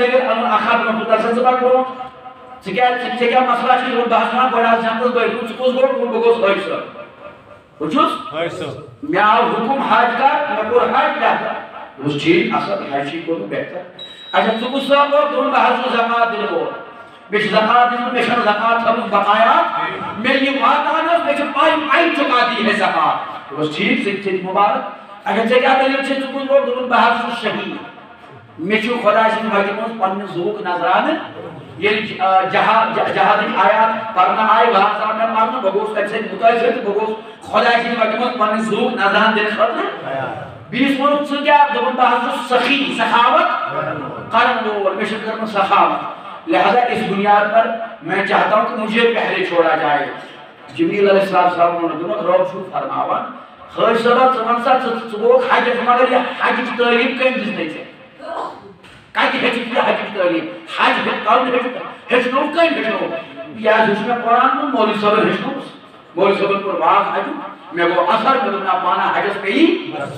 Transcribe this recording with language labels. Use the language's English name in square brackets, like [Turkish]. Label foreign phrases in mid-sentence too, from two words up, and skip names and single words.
[Kashmiri] دٔلیٖل اَنُن اکھ ہتھ برونٛہہ تُہۍ ژٕ پکھ برونٛٹھ ژےٚ کیٛاہ مسئلہ چھُے بہٕ حظ ونان گۄڈٕ حظ جنتس بٲگۍ ژٕ کُس گوٚو بہٕ گوٚوُس حٲج صٲب بہٕ چھُس مےٚ آو حُکم حج کر مےٚ کوٚر حج بہتر دوٚپُس ٹھیٖک اصل حجی کوٚرُکھ بہتر اچھا ژٕ کُس صٲب گوٚو دوٚپُن بہٕ حظ چھُس زکات دِنہٕ وول مےٚ چھِ زکات دِژمٕژ مےٚ چھَنہٕ زکات تھٲومٕژ بقایات مےٚ یہِ واتان ٲس مےٚ چھِ [Urdu] پاے چُکا دی ہے [Kashmiri] زکات دوٚپُس ٹھیٖک ژٕ تہِ مُبارک اچھا ژےٚ کیٛاہ دٔلیٖل چھے ژٕ کُس گوٚو دوٚپُن بہٕ حظ چھُس شہیٖد مےٚ چھُ خۄداے سٕنٛدِ وتہِ منٛز پننہِ زُوُک نظرانہٕ ییٚلہِ جہادٕکۍ آیات پرنہٕ آیہِ واز آو مےٚ پرنہٕ بہٕ گوٚوُس تمہِ سۭتۍ مُتٲثر تہٕ بہٕ گوٚوُس خۄداے سٕنٛدِ وتہِ منٛز پننہِ زُوُک نظرانہٕ دِنہٕ خٲطرٕ بیٚیِس ووٚنُکھ ژٕ کیٛاہ دوٚپُن بہٕ حظ چھُس سخی سخاوت کرن وول مےٚ چھِ کٔرمٕژ سخاوت [Urdu] لہذا اس بنیاد پر میں چاہتا ہوں کہ مجھے پہلے چھوڑا جائے [Kashmiri] جبریل علیہ السلام ووٚنُکھ دوٚپُکھ رۄب چھُ فرماوان حٲج صٲبا ژٕ وَن سا ژٕ گوٚوُکھ حجس مگر یہِ حجٕچ تعلیٖم کٔمۍ دِژنَے ژےٚ کتہِ ہیٚچھِتھ یہِ حجٕچ تعلیٖم حج کرُن ہیٚچھنووُکھ کٔمۍ ہیٚچھنووُکھ یہِ حظ ہیوٚچھ مےٚ قرآن مولوی صٲبن ہیٚچھنووُس مولوی صٲبن کوٚر واز حجُک مےٚ گوٚو اثر مےٚ دوٚپ نہ پانہ حجس پیٚیی